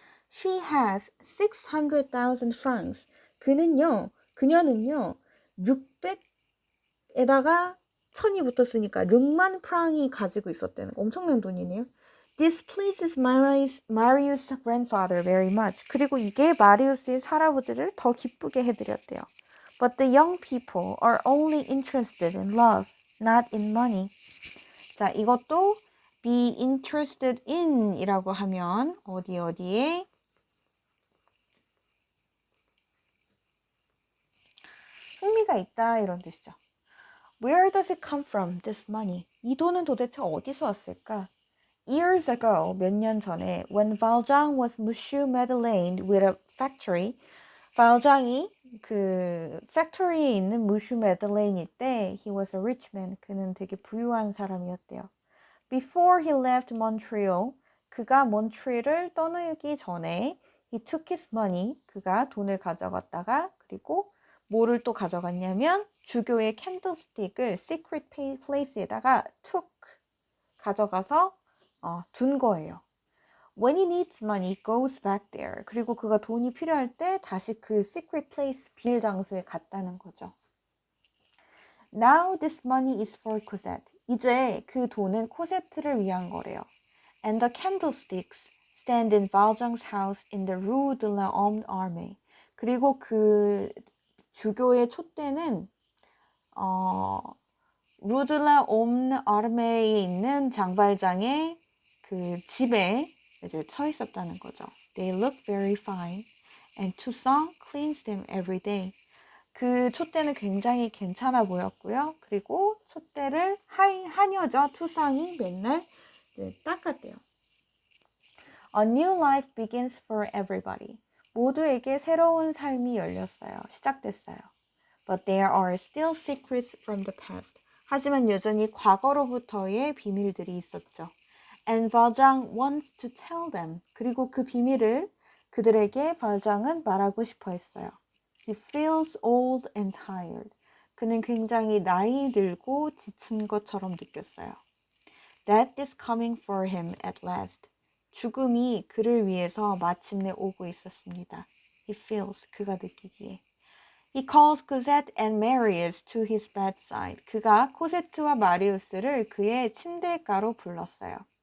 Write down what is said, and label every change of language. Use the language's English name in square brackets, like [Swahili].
[English] She has 600,000 francs. [Korean] 그녀는요, 600에다가 1000이 붙었으니까 6만 프랑이 가지고 있었다는 거. 엄청난 돈이네요. [English] This pleases Marius' grandfather very much. [Korean] 그리고 이게 마리우스의 할아버지를 더 기쁘게 해드렸대요. [English] But the young people are only interested in love, not in money. [Korean] 자, 이것도 be interested in 이라고 하면 어디에 흥미가 있다 이런 뜻이죠. [English] Where does it come from, this money? [Korean] 이 돈은 도대체 어디서 왔을까? [English] Years ago, [Korean] 몇 년 전에, [English] when Valjean was Monsieur Madeleine with a factory, [Korean] 발장이 그 팩토리에 있는 Monsieur Madeleine일 때, [English] he was a rich man. [Korean] 그는 되게 부유한 사람이었대요. [English] Before he left Montreal, [Korean] 그가 몬트리올을 떠나기 전에, [English] he took his money. [Korean] 그가 돈을 가져갔다가, 그리고 뭐를 또 가져갔냐면 주교의 캔들스틱을 secret place에다가 took 가져가서 둔 거예요. [English] When he needs money, goes back there. [Korean] 그리고 그가 돈이 필요할 때 다시 그 secret place 비밀 장소에 갔다는 거죠. [English] Now this money is for Cosette. [Korean] 이제 그 돈은 코세트를 위한 거래요. [English] And the candlesticks stand in Valjean's house in the Rue de l'Homme Armé. [Korean] 그리고 그 주교의 촛대는 루드라 옴 아르메에 있는 장발장의 그 집에 이제 서 있었다는 거죠. [English] They look very fine, and Toussaint cleans them every day. [Korean] 그 촛대는 굉장히 괜찮아 보였고요. 그리고 촛대를 하녀죠. 투상이 맨날 이제 닦았대요. [English] A new life begins for everybody. [Korean] 모두에게 새로운 삶이 열렸어요. 시작됐어요. [English] But there are still secrets from the past. [Korean] 하지만 여전히 과거로부터의 비밀들이 있었죠. [English] And Valjean wants to tell them. [Korean] 그리고 그 비밀을 그들에게 발장은 말하고 싶어 했어요. [English] He feels old and tired. [Korean] 그는 굉장히 나이 들고 지친 것처럼 느꼈어요. [English] Death is coming for him at last. [Korean] 죽음이 그를 위해서 마침내 오고 있었습니다. [English] He feels, [Korean] 그가 느끼기에. [English] He calls Cosette and Marius to his bedside. [Korean] 그가 코세트와 마리우스를 그의 침대가로 불렀어요.